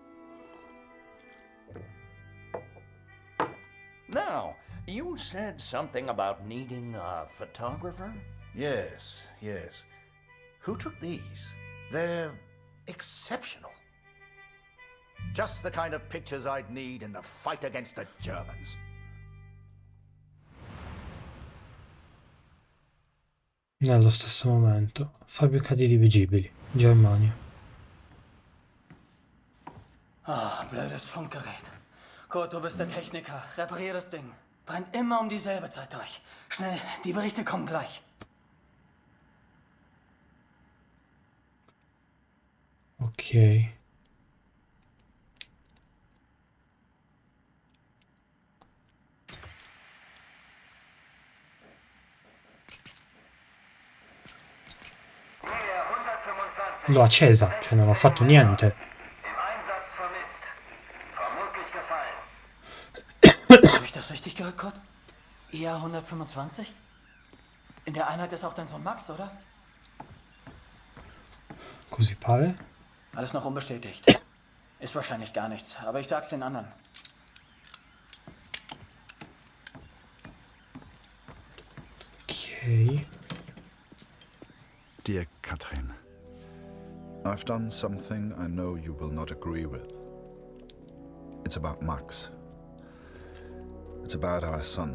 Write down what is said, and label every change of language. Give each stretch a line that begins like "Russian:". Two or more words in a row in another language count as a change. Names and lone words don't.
English: Now, you said something about needing a photographer? Yes, yes. Who took these? They're exceptional. Just the kind of pictures I'd need in the fight against the Germans.
Italian: Nello stesso momento, fabbrica di riveggibili, Germania.
German: Ah, blödes Funkgerät. Kurt, du bist der Techniker. Reparier das Ding. Brennt immer um dieselbe Zeit durch. Schnell, die Berichte kommen gleich. Ok.
Italian: L'ho accesa, cioè non ho fatto niente.
German: Im Einsatz vermisst. Vermutlich gefallen. Habe ich das richtig gehört, Kurt? IA 125? In der Einheit ist auch dein Sohn Max, oder?
Italian: Così pare.
German: Alles noch unbestätigt. Ist wahrscheinlich gar nichts, aber ich sag's den anderen. Ok.
English: Dear Katrin, I've done something I know you will not agree with. It's about Max. It's about our son.